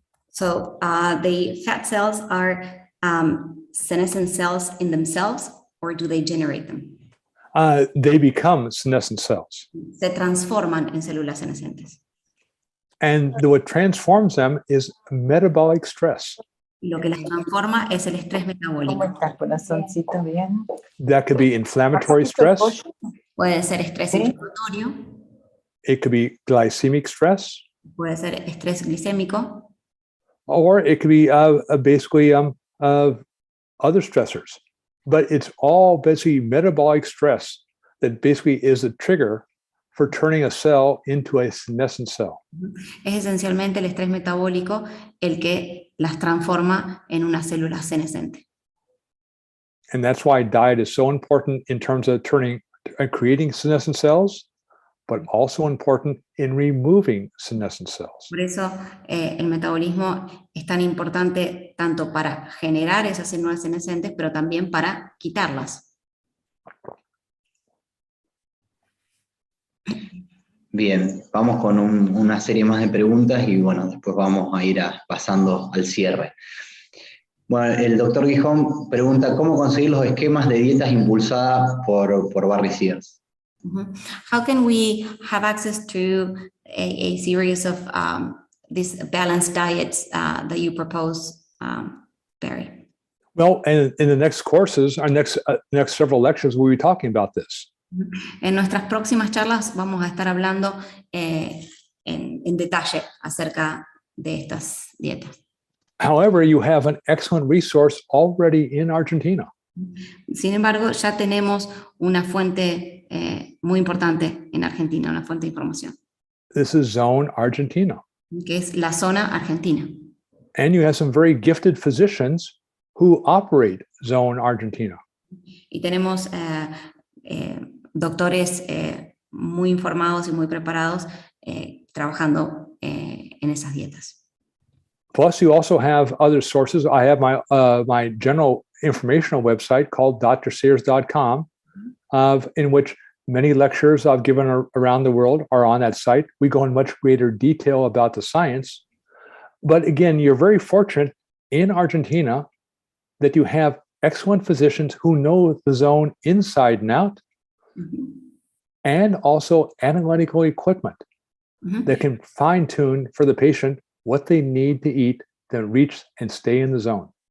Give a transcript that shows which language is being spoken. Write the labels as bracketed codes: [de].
[en] So the fat cells are senescent cells in themselves, or do they generate them? They become senescent cells. [es] Se transforman en células senescentes. [en] And what transforms them is metabolic stress. [es] Lo que las transforma es el estrés metabólico. ¿Cómo está, corazoncito? Bien. [en] That could be inflammatory stress. [es] Puede ser estrés inflamatorio. [en] It could be glycemic stress. [es] Puede ser estrés glicémico. [en] Or it could be basically other stressors. But it's all basically metabolic stress that basically is the trigger for turning a cell into a senescent cell. [es] Es esencialmente el estrés metabólico el que las transforma en una célula senescente. [en] And that's why diet is so important in terms of creating senescent cells, but also important in removing senescent cells. [es] Por eso el metabolismo es tan importante tanto para generar esas células senescentes, pero también para quitarlas. Bien, vamos con una serie más de preguntas y bueno, después vamos a ir pasando al cierre. Bueno, el doctor Gijón pregunta, ¿cómo conseguir los esquemas de dietas impulsadas por Barry Sears? [en] How can we have access to a series of these balanced diets that you propose, Barry? Well, and in the next courses, our next several lectures, we'll be talking about this. [es] En nuestras próximas charlas vamos a estar hablando en detalle acerca de estas dietas. [en] However, you have an excellent resource already in Argentina. [es] Sin embargo, ya tenemos una fuente muy importante en Argentina, una fuente de información, [en] This is Zone Argentina. [es] que es la zona argentina. [en] And you have some very gifted physicians who operate Zone Argentina. [es] Y tenemos doctores muy informados y muy preparados trabajando en esas dietas. [en] Plus, you also have other sources. I have my general informational website called drsears.com, in which many lectures I've given around the world are on that site. We go in much greater detail about the science. But again, you're very fortunate in Argentina that you have excellent physicians who know the zone inside and out, and also analytical equipment that can fine-tune for the patient what they need to eat to reach and stay in the zone.